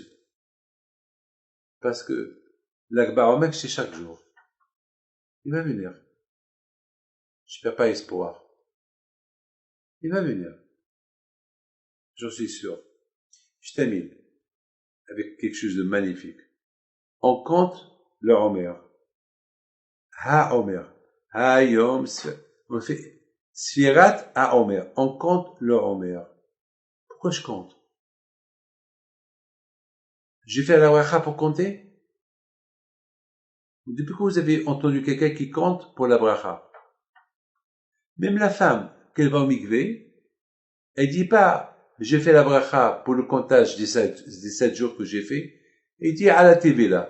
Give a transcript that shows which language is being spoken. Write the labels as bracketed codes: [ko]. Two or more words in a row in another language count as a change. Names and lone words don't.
[fr] Parce que l'Akbar Omer, c'est chaque jour. Il va venir. Je perds pas espoir. Il va venir. J'en suis sûr. Je termine avec quelque chose de magnifique. On compte le Omer. Ha-Omer. Ha-Yom. On fait [he] ספירת העומר. [fr] On compte le Omer. Pourquoi je compte? J'ai fait la bracha pour compter? Depuis que vous avez entendu quelqu'un qui compte pour la bracha? Même la femme, qu'elle va au mikvé, elle dit pas, j'ai fait la bracha pour le comptage des 7 jours que j'ai fait, et dit à la TV là.